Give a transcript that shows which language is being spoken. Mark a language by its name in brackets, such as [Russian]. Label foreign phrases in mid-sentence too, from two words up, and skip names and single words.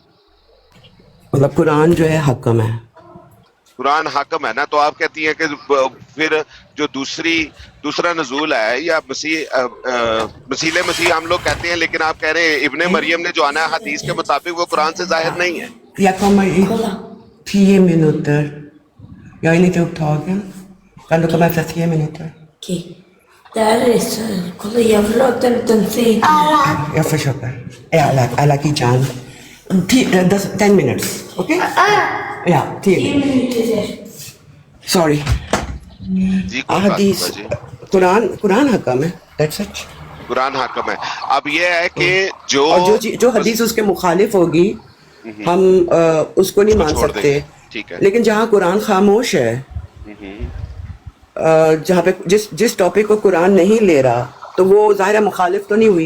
[Urdu] مطلب قرآن جو ہے حکم ہے. قرآن حاکم ہے نا، تو آپ کہتی ہیں کہ پھر جو دوسرا نزول ہے یا مسیح ہم لوگ کہتے ہیں، لیکن آپ کہہ رہے ہیں ابن مریم نے جو آنا ہے حدیث کے مطابق وہ قرآن سے ظاہر نہیں ہے. [Norwegian] Jeg kommer i 10 minutter. [Swedish] Jag är lite upptagen. Kan du komma efter 10 minuter? Okej. Där är så... Kolla, jag vill ha den säng. Jag försöker. Alla kitchen. 10 [English] minutes. Okay? [Swedish] Ja, 10 10 [English] minutes. [Swedish] minuter. [English] Sorry. [Urdu] جی کوئی بات نہیں حدیث باجی، قرآن حکم ہے. [English] That's it. [Urdu] قرآن حاکم ہے. اب یہ ہے کہ اور جو حدیث اس کے مخالف ہوگی ہم اس کو نہیں اس کو مان چھوڑ دیں سکتے. گے. ٹھیک ہے. لیکن جہاں قرآن خاموش ہے، جہاں پہ جس ٹاپک کو قرآن نہیں لے رہا تو وہ ظاہر مخالف تو نہیں ہوئی.